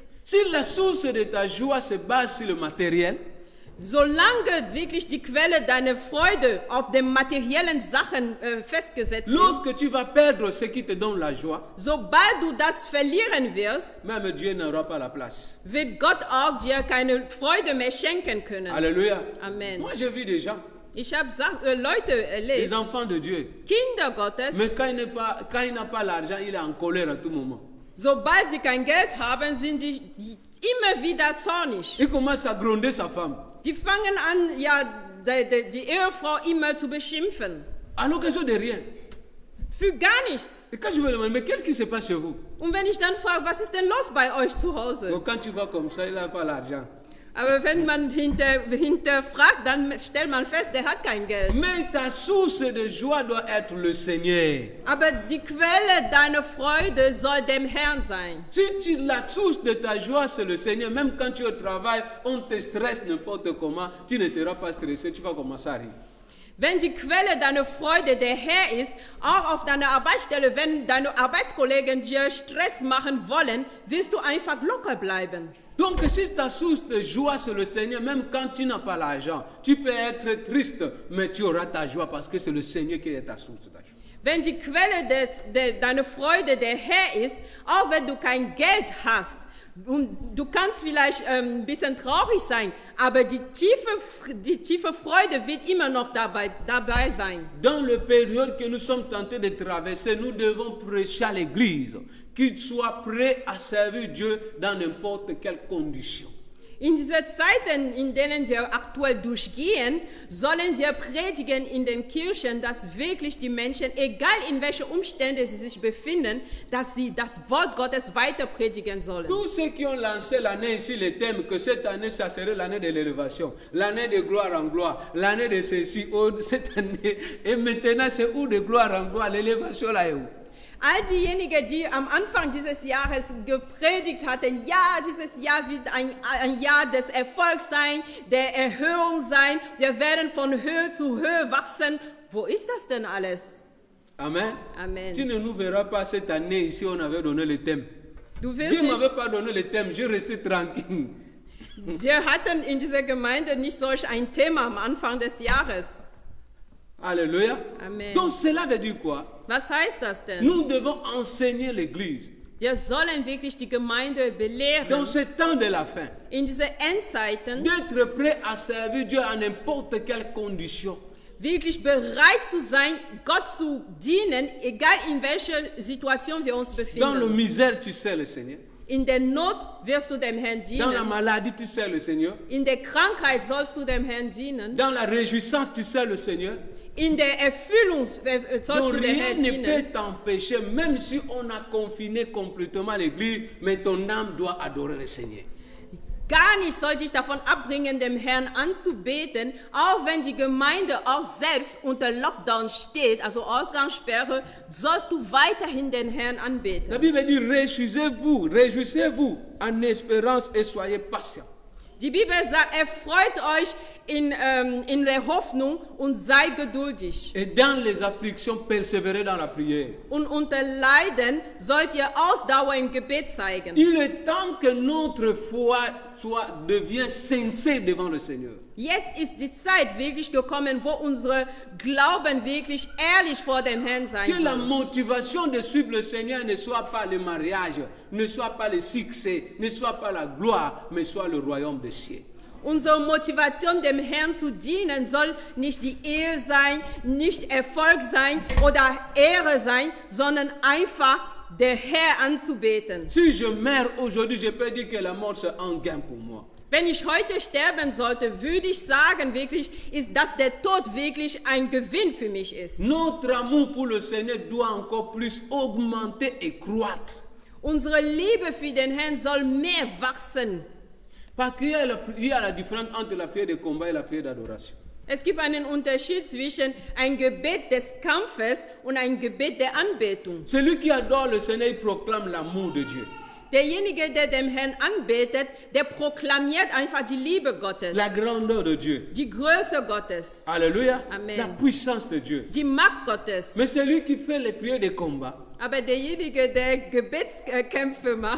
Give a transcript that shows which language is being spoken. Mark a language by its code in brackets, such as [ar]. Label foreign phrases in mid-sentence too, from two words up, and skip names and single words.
[fr] Si la source de ta joie se base sur le matériel, [de] Solange wirklich die Quelle deiner Freude auf den materiellen Sachen festgesetzt ist, [fr] lorsque tu vas perdre ce qui te donne la joie, [de] sobald du das verlieren wirst, [fr] même Dieu n'aura pas la place. [de] wird Gott auch dir keine Freude mehr schenken können. [fr] Alléluia. Amen. Moi, j'ai vu des gens, [de] Ich habe Leute [fr] des [de] erlebt, [fr] enfants de Dieu, [de] Kinder Gottes, [fr] mais quand il n'a pas l'argent, il est en colère à tout moment. [de] sobald sie kein Geld haben, sind sie immer wieder zornig. [fr] Il commence à gronder sa femme. [de] Die fangen an, ja, die Ehefrau immer zu beschimpfen. [fr] À l'occasion de rien. [de] Für gar nichts. [fr] Et quand je me demande, mais qu'est-ce qui se passe chez vous? [de] Und wenn ich dann frage, was ist denn los bei euch zu Hause? [fr] Donc, quand tu vas comme ça, il n'a pas l'argent. [de] Aber wenn man hinterfragt, dann stellt man fest, der hat kein Geld. [fr] Mais ta source de joie doit être le Seigneur. [de] Aber die Quelle deiner Freude soll dem Herrn sein. [fr] Si la source de ta joie, c'est le Seigneur, même quand tu es au travail, on te stresse n'importe comment, tu ne seras pas stressé, tu vas commencer à rire. [de] Wenn die Quelle deiner Freude der Herr ist, auch auf deiner Arbeitsstelle, wenn deine Arbeitskollegen dir Stress machen wollen, wirst du einfach locker bleiben. [fr] Donc si ta source de joie c'est le Seigneur, même quand tu n'as pas l'argent, tu peux être triste, mais tu auras ta joie parce que c'est le Seigneur qui est ta source de ta joie. [de] Wenn die Quelle deiner Freude der Herr ist, auch wenn du kein Geld hast, und du kannst vielleicht ein bisschen traurig sein, aber die tiefe Freude wird immer noch dabei sein. [fr] Dans la période que nous sommes tentés de traverser, nous devons prêcher à l'Église qu'il soit prêt à servir Dieu dans n'importe quelle condition. [de] In diesen Zeiten, in denen wir aktuell durchgehen, sollen wir predigen in den Kirchen, dass wirklich die Menschen, egal in welchen Umständen sie sich befinden, dass sie das Wort Gottes weiter predigen sollen. [fr] Tous ceux qui ont lancé l'année ici, le thème que cette année, ça serait l'année de l'élévation, l'année de gloire en gloire, l'année de ceci, cette année, et maintenant c'est où de gloire en gloire, l'élévation là est où? [de] All diejenigen, die am Anfang dieses Jahres gepredigt hatten, ja, dieses Jahr wird ein Jahr des Erfolgs sein, der Erhöhung sein, wir werden von Höhe zu Höhe wachsen. Wo ist das denn alles? Amen. Amen. [fr] Tu ne nous verras pas cette année ici, on avait donné le thème. [de] Du wirst [fr] Dieu ne m'avait [de] nicht, [fr] pas donné le thème, je restais tranquille. [de] wir hatten in dieser Gemeinde nicht solch ein Thema am Anfang des Jahres. [fr] Alléluia. Amen. Donc cela veut dire quoi? [de] Was heißt das denn? [fr] Nous devons enseigner l'Église. [de] Wir sollen wirklich die Gemeinde belehren, [fr] Dans ce temps de la fin, [de] in diese Endzeiten [fr] d'être prêt à servir Dieu à n'importe quelle condition. [de] wirklich bereit zu sein, Gott zu dienen, egal in welcher Situation wir uns [fr] Dans la [de] befinden. [fr] misère, tu sers le Seigneur. [de] In der Not wirst du dem Herrn [fr] Dans la [de] dienen. [fr] maladie, tu sers le Seigneur. [de] In der Krankheit sollst du dem Herrn dienen. [fr] Dans la réjouissance, tu sers le Seigneur. [de] In der Erfüllung sollst [fr] Donc [de] du dem [fr] rien [de] Herrn [fr] ne [de] dienen. [fr] peut t'empêcher, même si on a confiné complètement l'église, mais ton âme doit adorer le Seigneur. [de] gar nicht soll dich davon abbringen, dem Herrn anzubeten, auch wenn die Gemeinde auch selbst unter Lockdown steht, also Ausgangssperre, sollst du weiterhin den Herrn anbeten. [fr] La Bible dit réjouissez-vous en espérance et soyez patients. [de] Die Bibel sagt, erfreut euch in der Hoffnung und seid geduldig. [fr] Et dans les afflictions, persévérez dans la prière. [de] Und unter Leiden sollt ihr Ausdauer im Gebet zeigen. [fr] Il est temps que notre foi devient sincère devant le Seigneur. [de] Jetzt ist die Zeit wirklich gekommen, wo unsere Glauben wirklich ehrlich vor dem Herrn sein [fr] Que la [de] soll. [fr] motivation de suivre le Seigneur ne soit pas le mariage, ne soit pas le succès, ne soit pas la gloire, mais soit le royaume des cieux. [de] Unsere Motivation, dem Herrn zu dienen, soll nicht die Ehe sein, nicht Erfolg sein oder Ehre sein, sondern einfach der Herr anzubeten. [fr] Si je meurs aujourd'hui, je peux dire que la mort c'est un gain pour moi. [de] Wenn ich heute sterben sollte, würde ich sagen, wirklich, dass der Tod wirklich ein Gewinn für mich ist. [fr] Notre amour pour le Seigneur doit encore plus augmenter et croître. [de] Unsere Liebe für den Herrn soll mehr wachsen. [fr] Parce qu'il y a la différence entre la prière de combat et la prière d'adoration. [de] Es gibt einen Unterschied zwischen ein Gebet des Kampfes und ein Gebet der Anbetung. [fr] Celui qui adore le Seigneur, il proclame l'amour de Dieu. [de] Derjenige, der dem Herrn anbetet, der proklamiert einfach die Liebe Gottes, [fr] La grandeur de Dieu. [de] die Größe Gottes, [fr] Alléluia. Amen. La puissance de Dieu. [de] die Macht Gottes. [fr] Mais celui qui fait les prières de combat, [de] Aber derjenige, der Gebetskämpfe macht,